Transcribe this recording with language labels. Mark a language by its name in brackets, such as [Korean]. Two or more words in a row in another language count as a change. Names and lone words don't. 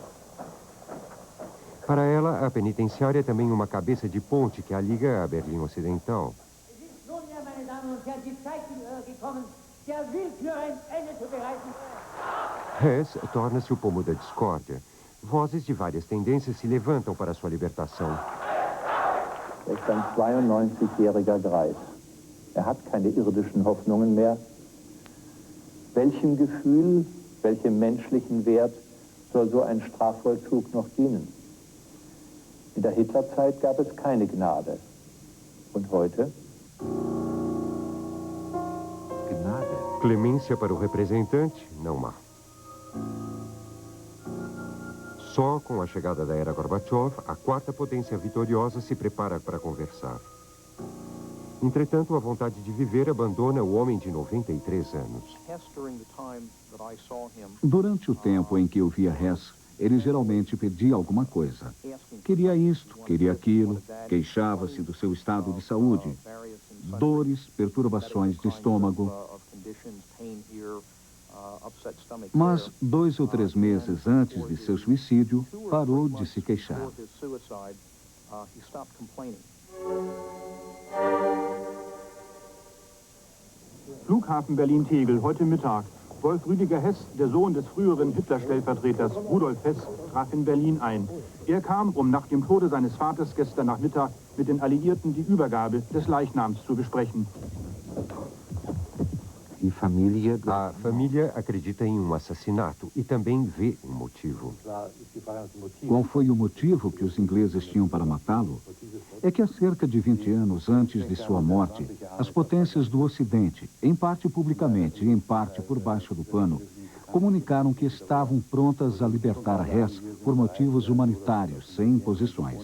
[Portuguese] Para ela, a penitenciária é também uma cabeça de ponte que a liga à Berlim Ocidental. Hess torna-se o pomo da discórdia. Vozes de várias tendências se levantam para sua libertação. [German] Er ist ein 92-jähriger Greis. Er hat keine irdischen Hoffnungen mehr. Welchem Gefühl, welchem menschlichen Wert soll so ein Strafvollzug noch dienen? In der Hitlerzeit gab es keine Gnade. Und heute? Gnade. [Portuguese] Clemência para o representante, não há. Só com a chegada da era Gorbachev, a quarta potência vitoriosa se prepara para conversar. Entretanto, a vontade de viver abandona o homem de 93 anos. Durante o tempo em que eu via Hess, ele geralmente pedia alguma coisa. Queria isto, queria aquilo, queixava-se do seu estado de saúde, dores, perturbações de estômago. Mas 2 ou 3 meses antes de seu suicídio, parou de se queixar. [German] Flughafen Berlin-Tegel, heute Mittag. Wolf Rüdiger Hess, der Sohn des früheren Hitler-Stellvertreters Rudolf Hess, traf in Berlin ein. Er kam, um nach dem Tode seines Vaters gestern Nachmittag mit den Alliierten die Übergabe des Leichnams zu besprechen. [Portuguese] A família acredita em um assassinato e também vê um motivo. Qual foi o motivo que os ingleses tinham para matá-lo? É que há cerca de 20 anos antes de sua morte, as potências do Ocidente, em parte publicamente e em parte por baixo do pano, comunicaram que estavam prontas a libertar Hess por motivos humanitários, sem imposições.